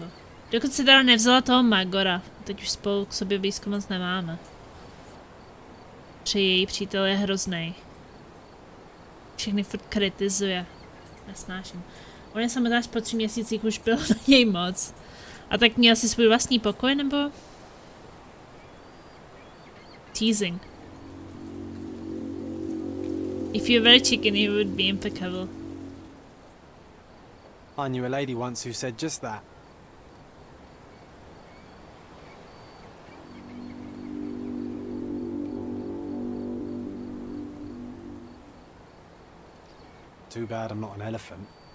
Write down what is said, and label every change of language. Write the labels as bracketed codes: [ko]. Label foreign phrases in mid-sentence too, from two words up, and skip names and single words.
[cs] Dokud se teda nevzala toho Magora, teď už spolu k sobě blízko moc nemáme. Protože její přítel je hroznej. Všechny furt kritizuje. Nesnáším. On je samozřejmě po 3 měsících už byl na něj moc. A tak měl si svůj vlastní pokoj, nebo? [en] Teasing. If you're very chicken, you would be impeccable. I knew a lady once who said just that. Too bad I'm not an elephant.